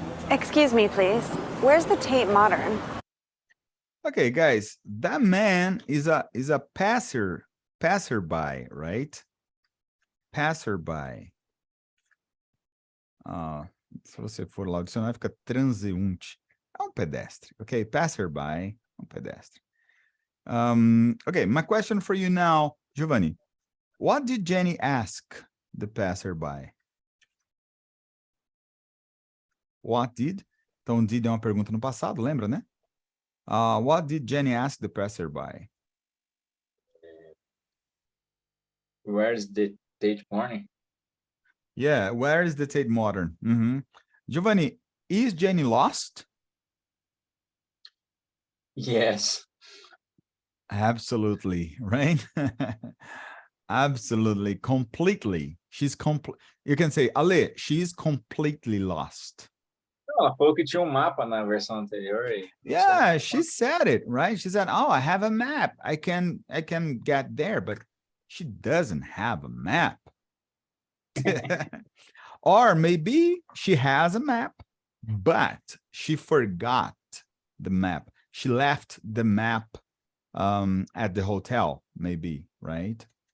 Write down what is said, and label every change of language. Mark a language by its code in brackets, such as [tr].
[en] Excuse me, please. Where's the Tate Modern? Okay, guys, that man is a passerby, right? Passerby. [pt] Se você for lá, o dicionário fica transeunte. É um pedestre, okay? Passerby, um pedestre. [en] Okay, my question for you now, Giovanni. What did Jenny ask the passerby? What did? [pt] Então, did é uma pergunta no passado, lembra, né? [en] What did Jenny ask the passerby? Where's the Tate Modern? Yeah, where is the Tate Modern? Giovanni, is Jenny lost? Yes. Absolutely, right? Absolutely, completely. She's complete. You can say, Ale, she's completely lost. [pt] Ela falou que tinha um mapa na versão anterior. [en] Yeah, she said it, right? She said, oh, I have a map. I can get there, but she doesn't have a map. Or maybe she has a map, but she forgot the map. She left the map at the hotel, maybe, right?